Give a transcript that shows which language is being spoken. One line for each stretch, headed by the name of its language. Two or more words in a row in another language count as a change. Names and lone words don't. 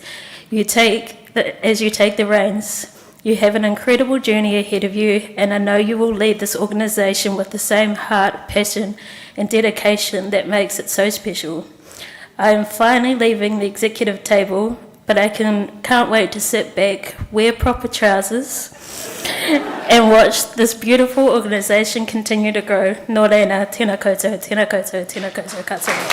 English: As you take the reins, you have an incredible journey ahead of you, and I know you will lead this organisation with the same heart, passion, and dedication that makes it so special. I am finally leaving the executive table, but I can't wait to sit back, wear proper trousers, and watch this beautiful organisation continue to grow.
Māori: Nō reira, tēnā koutou, tēnā koutou, tēnā koutou katoa.